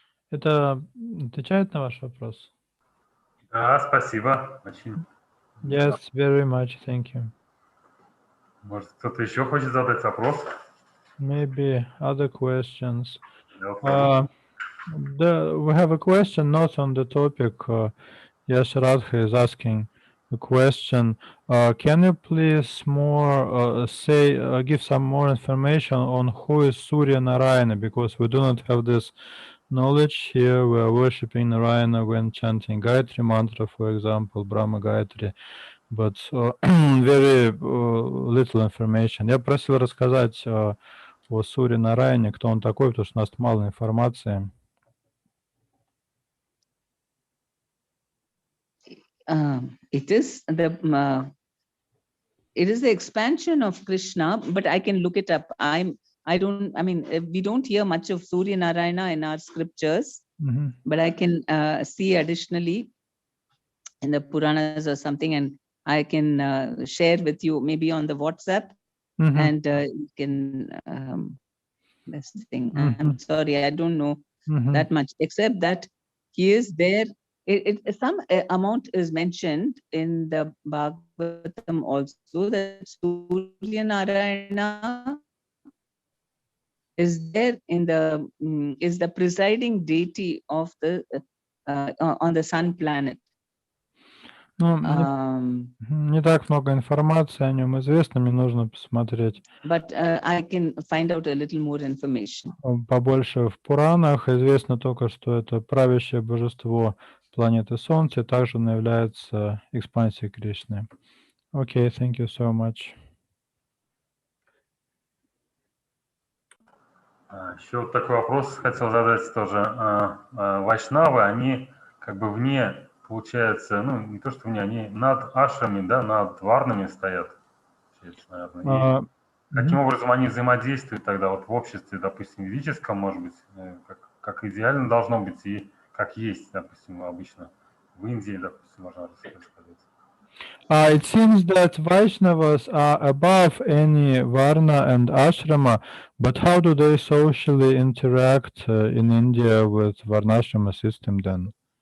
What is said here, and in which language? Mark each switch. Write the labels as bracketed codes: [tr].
[ru] Это отвечает на ваш вопрос? Да, спасибо. Очень. [en] Yes, very much, thank you. [ru] Может, кто-то еще хочет задать вопрос? [en] Maybe other questions. [ru] Да, [en] We have a question not on the topic. Yes, Radha is asking a question. Can you please give some more information on who is Surya Narayana? Because we do not have this knowledge here. We are worshipping Narayana when chanting Gayatri mantra, for example, Brahma Gayatri, but very little information. [ru] Я просил рассказать о Сурье Нараяне, кто он такой, потому что у нас мало информации. [en] It is the expansion of Krishna, but I can look it up. We don't hear much of Surya Narayana in our scriptures, but I can see additionally in the Puranas or something, and I can share with you maybe on the WhatsApp, and you can this thing. I'm sorry, I don't know that much, except that he is there. Some amount is mentioned in the Bhagavatam also, that Surya Narayana is there in the is the presiding deity of the on the sun planet. [ru] Не так много информации о нем известно, мне нужно посмотреть. [en] But I can find out a little more information. [ru] Побольше в Пуранах известно только, что это правящее божество планеты Солнца, также он является экспансией Кришны. [en] Okay, thank you so much. [ru] Еще вот такой вопрос хотел задать тоже. Вайшнавы, они как бы вне, получается, ну не то что вне, они над ашрами, да, над варнами стоят, наверное. Каким образом они взаимодействуют тогда вот в обществе, допустим, ведическом, может быть, как идеально должно быть и как есть, допустим, обычно в Индии, допустим, можно сказать. [en] It seems that Vaishnavas are above any Varna and Ashrama, but how do they socially interact in India with Varnashrama system then?